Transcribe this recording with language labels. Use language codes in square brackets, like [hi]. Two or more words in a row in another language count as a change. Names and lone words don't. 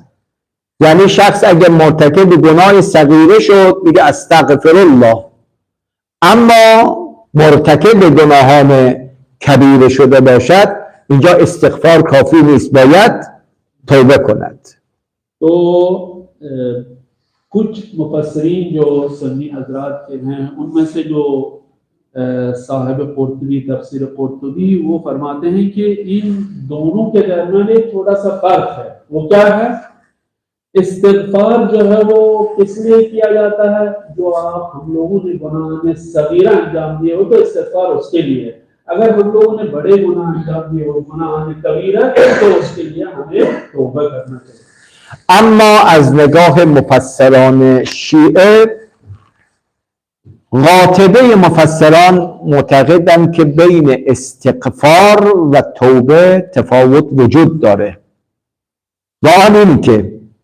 [fa] یعنی شخص اگر مرتکب گناه صغیره شد میگه [ar] استغفر الله، [fa] اما مرتکب گناهان کبیره شده باشد اینجا استغفار کافی نیست، باید توبه کند. [ur] تو کچھ مفسرین جو سنی حضرات کے ہیں ان میں سے جو صاحب قرطبی تفسیر قرطبی وہ فرماتے ہیں کہ ان دونوں کے درمیان ایک تھوڑا سا فرق ہے. وہ کیا ہے? استغفار جو ہے وہ اس لیے کیا جاتا ہے جو آپ ہم لوگوں نے گناہ میں صغیرہ انجام دیے ہو تو استغفار اس کے لیے ہے. اگر ہم لوگوں نے بڑے گناہ انجام دیے ہو، گناہ میں کبیرہ، تو اس کے لیے ہمیں توبہ کرنا چاہیے. [fa] اما از نگاه مفسران شیعه، قاطبه مفسران معتقدند که بین استغفار و توبه تفاوت وجود داره، و آن این که